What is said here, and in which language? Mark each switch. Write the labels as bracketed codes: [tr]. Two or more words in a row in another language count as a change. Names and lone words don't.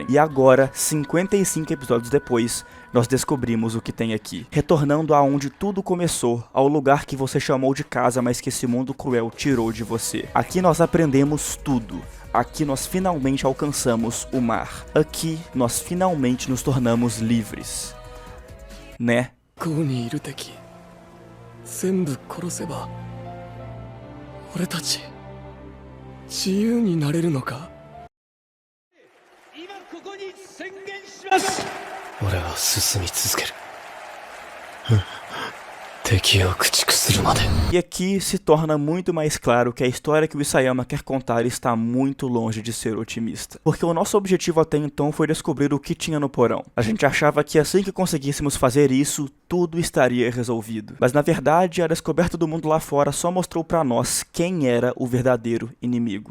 [pt] E agora, 55 episódios depois, nós descobrimos o que tem aqui. Retornando aonde tudo começou, ao lugar que você chamou de casa, mas que esse mundo cruel tirou de você. Aqui nós aprendemos tudo. Aqui nós finalmente alcançamos o mar. Aqui nós finalmente nos tornamos livres. Né? [ja] ここにいる敵全部殺せば俺たち自由になれるのか今ここに宣言します俺は進み続ける敵を駆逐するまで [pt] E aqui se torna muito mais claro que a história que o Isayama quer contar está muito longe de ser otimista. Porque o nosso objetivo até então foi descobrir o que tinha no porão. A gente achava que assim que conseguíssemos fazer isso, tudo estaria resolvido. Mas na verdade, a descoberta do mundo lá fora só mostrou pra nós quem era o verdadeiro inimigo.